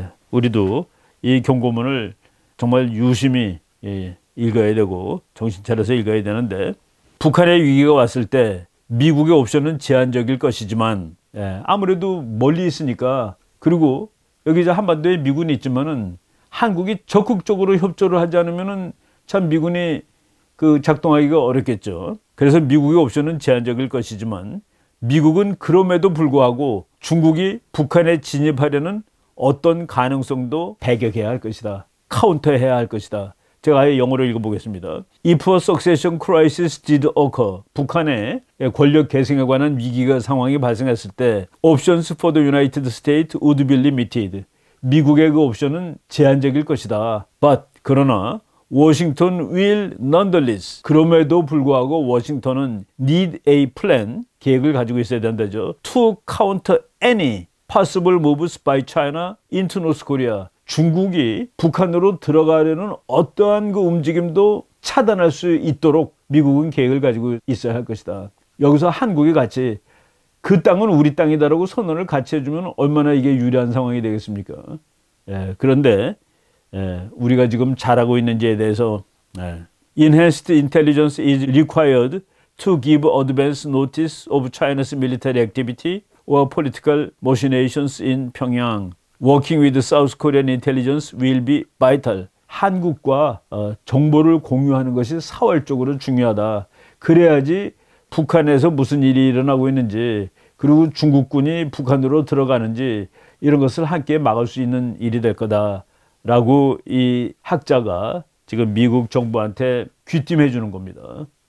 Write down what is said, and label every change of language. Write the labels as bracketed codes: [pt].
[ko] 우리도 이 경고문을 정말 유심히 읽어야 되고 정신 차려서 읽어야 되는데, 북한의 위기가 왔을 때 미국의 옵션은 제한적일 것이지만 아무래도 멀리 있으니까, 그리고 여기 이제 한반도에 미군이 있지만은 한국이 적극적으로 협조를 하지 않으면은 참 미군이 그 작동하기가 어렵겠죠. 그래서 미국의 옵션은 제한적일 것이지만 미국은 그럼에도 불구하고 중국이 북한에 진입하려는 어떤 가능성도 배격해야 할 것이다. 카운터해야 할 것이다. 제가 아예 영어로 읽어보겠습니다. [en] If a succession crisis did occur, [ko] 북한의 권력 계승에 관한 위기가 상황이 발생했을 때 [en] options for the United States would be limited. [ko] 미국의 그 옵션은 제한적일 것이다. [en] But [ko] 그러나 [en] Washington will nonetheless. [ko] 그럼에도 불구하고 워싱턴은 [en] need a plan. [ko] 계획을 가지고 있어야 된다죠. [en] To counter any possible moves by China into North Korea. [ko] 중국이 북한으로 들어가려는 어떠한 그 움직임도 차단할 수 있도록 미국은 계획을 가지고 있어야 할 것이다. 여기서 한국이 같이 그 땅은 우리 땅이다라고 선언을 같이 해주면 얼마나 이게 유리한 상황이 되겠습니까? 그런데 우리가 지금 잘하고 있는지에 대해서 [en] Enhanced intelligence is required to give advance notice of China's military activity or political machinations in Pyongyang. Working with South Korean intelligence will be vital. [ko] 한국과 정보를 공유하는 것이 사활적으로 중요하다. 그래야지 북한에서 무슨 일이 일어나고 있는지, 그리고 중국군이 북한으로 들어가는지 이런 것을 함께 막을 수 있는 일이 될 거다라고 이 학자가 지금 미국 정부한테 귀띔해 주는 겁니다.